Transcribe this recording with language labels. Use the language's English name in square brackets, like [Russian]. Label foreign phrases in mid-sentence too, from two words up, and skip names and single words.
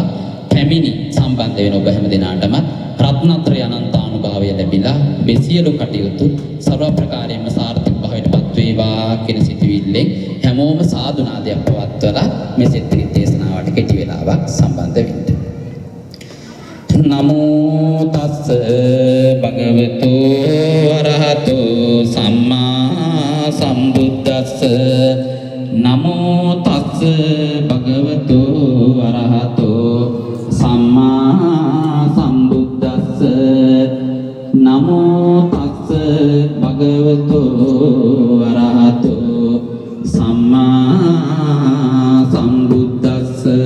[Sinhala] පැමිණි සම්බන්ධ වෙන ඔබ හැම දිනාටම රත්නත්‍රය අනන්තානුභාවය ලැබිලා මේ සියලු කටයුතු ਸਰව ප්‍රකාරයෙන්ම සාර්ථක භාවයට පත් වේවා කියන සිතුවිල්ලෙන් හැමෝම සාදුනාදයක් පවත්වලා මේ සෙත්‍රි දේශනාවට කෙටි වෙලාවක් සම්බන්ධ වෙන්න. [Pali] නමෝ තස්ස භගවතු අරහතෝ සම්මා සම්බුද්දස්ස නමෝ තස්ස භගවතු අරහතෝ සම්මා සම්බුද්දස්ස නමෝ තස්ස භගවතු අරහතෝ සම්මා සම්බුද්දස්ස